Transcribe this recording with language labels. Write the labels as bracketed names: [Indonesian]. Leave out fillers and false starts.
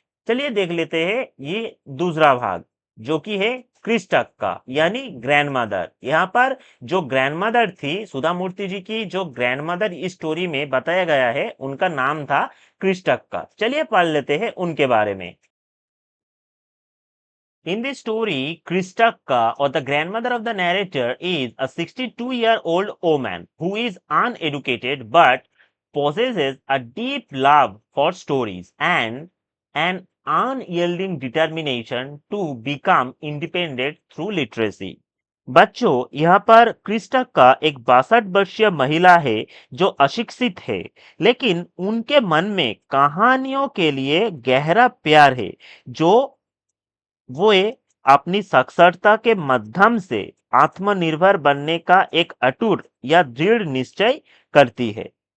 [Hindi] चलिए देख लेते हैं ये दूसरा भाग, जो कि है क्रिस्टक का, यानी ग्रैंड मदर। यहाँ पर जो ग्रैंड मदर थी, सुधा मूर्ति जी की जो ग्रैंड मदर इस स्टोरी में बताया गया है, उनका नाम था क्रिस्टक का। चलिए पढ़ लेते हैं उनके बारे में। [English] In this story, Kristaka, or the grandmother of the narrator, is a 62-year-old woman who is uneducated but possesses a deep love for stories and an unyielding determination to become independent through literacy. [Hindi] बच्चों, यहाँ पर क्रिस्टक का एक 62 वर्षीय महिला है जो अशिक्षित है, लेकिन उनके मन में कहानियों के लिए गहरा प्यार है, जो वो अपनी साक्षरता के माध्यम से आत्मनिर्भर बनने का एक अटूट या दृढ़ निश्चय करती है।